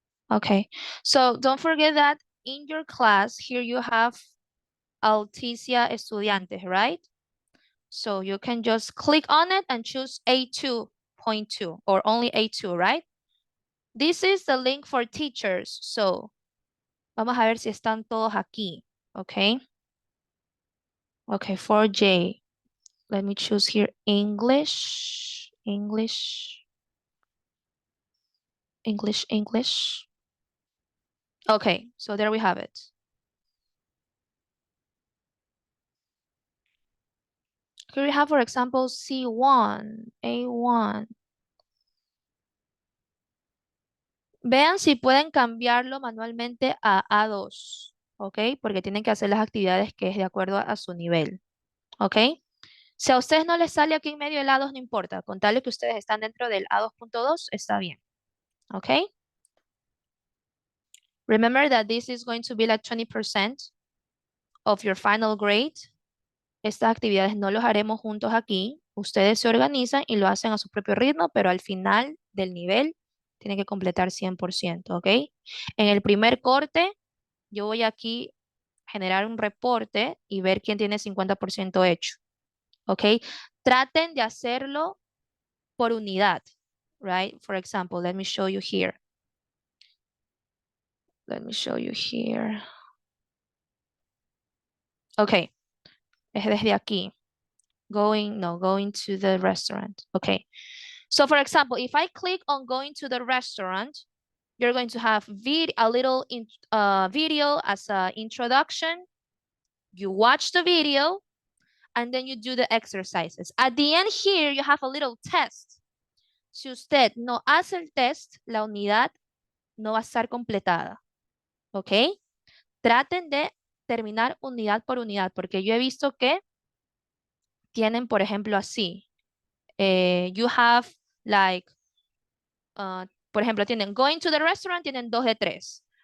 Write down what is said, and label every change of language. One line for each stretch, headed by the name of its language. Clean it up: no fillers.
English: Okay, so don't forget that in your class, here you have Alticia Estudiantes, right? So you can just click on it and choose A2.2 or only A2, right? This is the link for teachers.
Spanish: So vamos a ver si están todos aquí, okay?
English: Okay, 4J. Let me choose here English, English, English, English. Okay, so there we have it. Here we have, for example, C1, A1.
Spanish: Vean si pueden cambiarlo manualmente a A2, ¿ok? Porque tienen que hacer las actividades que es de acuerdo a su nivel, ¿ok? Si a ustedes no les sale aquí en medio el A2, no importa. Con tal de que ustedes están dentro del A2.2, está bien, ¿ok?
English: Remember that this is going to be like 20% of your final grade.
Spanish: Estas actividades no los haremos juntos aquí. Ustedes se organizan y lo hacen a su propio ritmo, pero al final del nivel tienen que completar 100%, ¿ok? En el primer corte, yo voy aquí a generar un reporte y ver quién tiene 50% hecho, ¿ok? Traten de hacerlo por unidad, right?
English: For example, let me show you here. Let me show you here. Okay,
Spanish: es desde aquí.
English: Going to the restaurant. Okay. So for example, if I click on going to the restaurant, you're going to have a little video as an introduction. You watch the video and then you do the exercises. At the end here, you have a little test.
Spanish: Si usted no hace el test, la unidad no va a estar completada. ¿Ok? Traten de terminar unidad por unidad, porque yo he visto que tienen, por ejemplo, así.
English: You have like,
Spanish: por ejemplo, tienen going to the restaurant, tienen 2 de 3.